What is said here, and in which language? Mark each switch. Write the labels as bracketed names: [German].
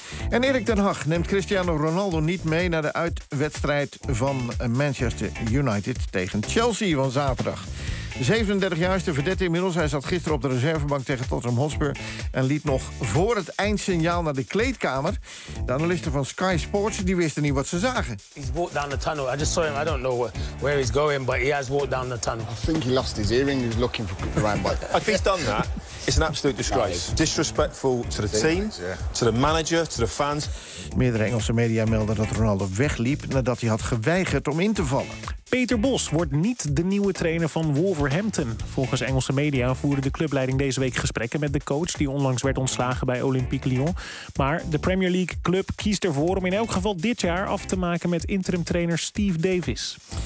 [Dutch] En Erik ten Hag neemt Cristiano Ronaldo niet mee naar de uitwedstrijd van Manchester United tegen Chelsea van zaterdag. 37-jarige verdette inmiddels. Hij zat gisteren op de reservebank tegen Tottenham Hotspur en liet nog voor het eindsignaal naar de kleedkamer. De analisten van Sky Sports die wisten niet wat ze zagen. [English] He's walked down the tunnel. I just saw him. I don't know where he's going, but he has walked down the tunnel. I think he lost his earring. He's looking for the roundabout. If he's done that, it's an absolute disgrace. Disrespectful to the team, to the manager, to the fans. [Dutch] Meerdere Engelse media melden dat Ronaldo wegliep nadat hij had geweigerd om in te vallen. Peter Bos wordt niet de nieuwe trainer van Wolverhampton. Volgens Engelse media voerde de clubleiding deze week gesprekken met de coach die onlangs werd ontslagen bij Olympique Lyon. Maar de Premier League club kiest ervoor om in elk geval dit jaar af te maken met interim trainer Steve Davis.